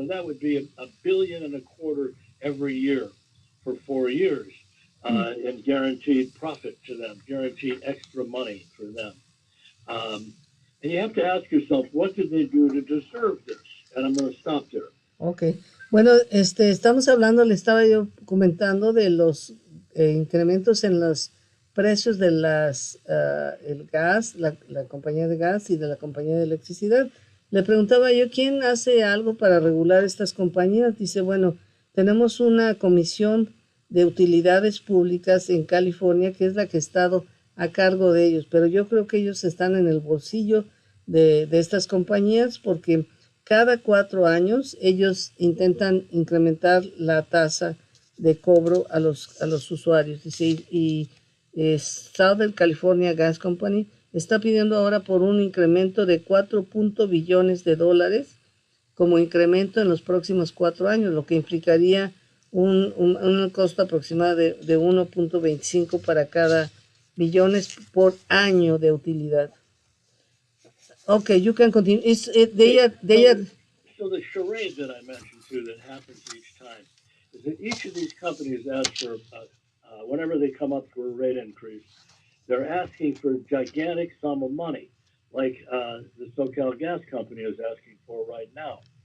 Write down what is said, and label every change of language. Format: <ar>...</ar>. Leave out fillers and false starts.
<en>So that would be a billion and a quarter every year for 4 years in guaranteed profit to them, guaranteed extra money for them. And you have to ask yourself, what did they do to deserve this? And I'm going to stop there. Okay.</en> <es>Bueno, estamos hablando, le estaba yo comentando de los incrementos en los precios de el gas, la compañía de gas y de la compañía de electricidad. Le preguntaba yo, ¿quién hace algo para regular estas compañías? Dice, bueno, tenemos una comisión de utilidades públicas en California que es la que ha estado a cargo de ellos, pero yo creo que ellos están en el bolsillo de estas compañías porque cada 4 años ellos intentan incrementar la tasa de cobro a los usuarios. Y Southern California Gas Company está pidiendo ahora por un incremento de 4 billones de dólares como incremento en los próximos 4 años, lo que implicaría un costo aproximado de 1.25 para cada billones por año de utilidad.</es> <en>Okay, you can continue. So the charade that I mentioned too that happens each time is that each of these companies ask for, whenever they come up for a rate increase, they're asking for a gigantic sum of money, like the SoCal Gas Company is asking for right now.</en>